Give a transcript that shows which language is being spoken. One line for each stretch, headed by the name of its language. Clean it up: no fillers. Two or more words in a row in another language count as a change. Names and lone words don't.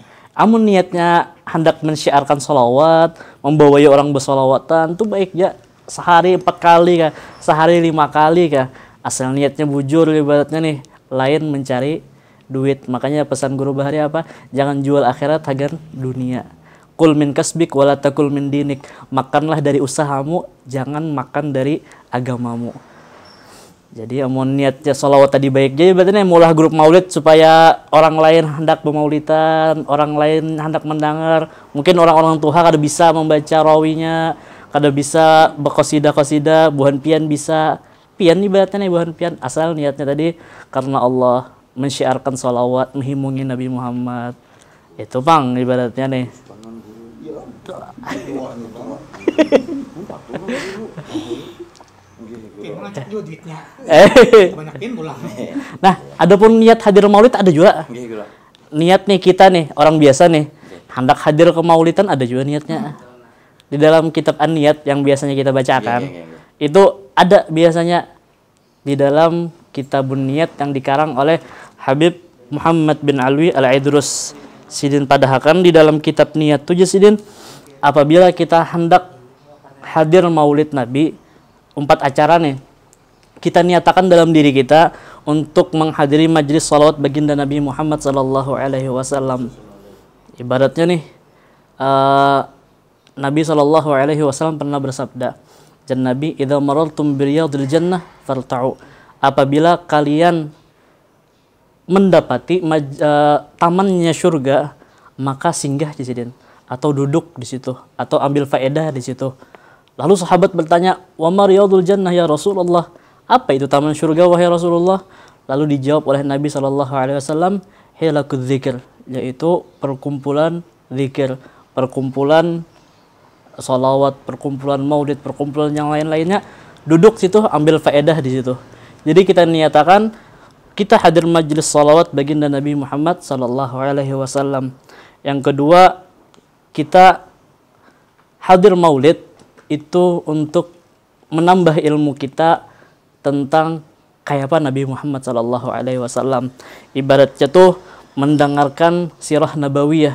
Banjar: Amun niatnya hendak mensyiarkan sholawat, membawai orang bersolawatan, tuh baik ya. Sehari 4 kali kah, sehari 5 kali kah. Asal niatnya bujur ibaratnya nih, lain mencari duit. Makanya pesan guru Bahari apa? Jangan jual akhirat agar dunia.
Arabic: كل من كسبك ولا تأكل من دينك.
Indonesian: Makanlah dari usahamu, jangan makan dari agamamu.
Banjar: Jadi amun niatnya sholawat tadi baik, jadi berarti mulai grup maulid supaya orang lain hendak bermaulidan, orang lain hendak mendengar. Mungkin orang-orang tua kada bisa membaca rawinya, kada bisa berqasidah-qasidah, buhan pian bisa. Pian ibaratnya nih buhan pian, asal niatnya tadi karena Allah, mensyiarkan sholawat, menghimungi Nabi Muhammad. Itu bang ibaratnya nih. Ngajak juga duitnya. Banyakin pulang. Nah, adapun niat hadir maulid ada juga. Niat nih kita nih, orang biasa nih, hendak hadir ke maulidan ada juga niatnya.
Indonesian: Di dalam kitab An-Niyat yang biasanya kita bacakan, itu ada biasanya di dalam kitabun niyat yang dikarang oleh Habib Muhammad bin Alwi Al-Idrus.
Banjar: Sidin padahakan di dalam kitab niyat tuh Sidin, apabila kita hendak hadir maulid Nabi, 4 acara nih, kita niatakan dalam diri kita untuk menghadiri majlis salawat baginda Nabi Muhammad
Arabic: صلى الله عليه وسلم.
Indonesian: Ibaratnya nih, Nabi
Arabic: صلى الله عليه وسلم
Indonesian: pernah bersabda,
Arabic: "عن النبي، إذا مررتم برياض الجنة فارتعوا."
Indonesian: Apabila kalian mendapati tamannya surga, maka singgah di situ atau duduk di situ atau ambil faedah di situ. Lalu sahabat bertanya,
Arabic: "وما رياض الجنة يا رسول الله?"
Indonesian: Apa itu taman surga wahai Rasulullah? Lalu dijawab oleh Nabi
Arabic: صلى الله عليه وسلم, "حلق الذكر,"
Indonesian: yaitu perkumpulan zikir, perkumpulan salawat, perkumpulan maulid, perkumpulan yang lain-lainnya. Duduk situ ambil faedah di situ. Jadi kita niatakan kita hadir majlis salawat baginda Nabi Muhammad
Arabic: صلى الله عليه وسلم.
Indonesian: Yang kedua, kita hadir maulid itu untuk menambah ilmu kita tentang kayak apa Nabi Muhammad
Arabic: صلى الله عليه وسلم.
Indonesian: Ibaratnya tuh mendengarkan
Arabic: سيرة نبوية.